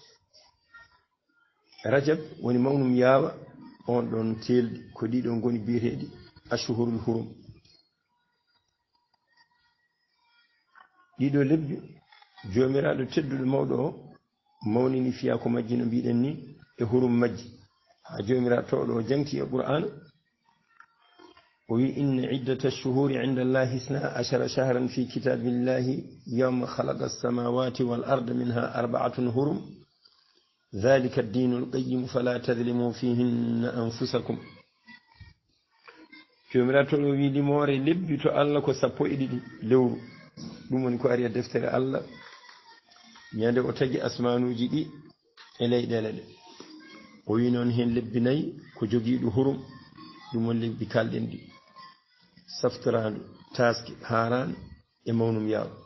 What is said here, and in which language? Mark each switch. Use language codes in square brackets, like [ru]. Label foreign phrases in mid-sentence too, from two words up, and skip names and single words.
[ff] rajab woni mawnum yaawa on ɗon teldi ko ɗiɗo ngoni biyeteɗi [ar] الأشهر الحرم [ff] ɗiɗo lebbi jomiraɗo tedduɗo mawɗo o mawnini fiya ko majji no mbiɗen ni e hurum majji ha jomiraɗo towɗo o jangti e qur'an o wi [ar] إن عدة الشهور عند الله 12 شهرا في كتاب الله يوم خلق السماوات والأرض منها 4 حرم ذلك الدين القيم فلا تظلموا فيهن أنفسكم [ff] jomiraɗo towɗo wi limore lebbi to Allah ko 12 lewru ɗum woni ko ari e deftere Allah ñande o tagi asmanuji ɗi e leyɗele ɗe o wi noon hen lebbi 4 ko jogiiɗo hurum ɗum woni lebbi kalɗen ɗi saftorandu taske haran e mawnum yaaw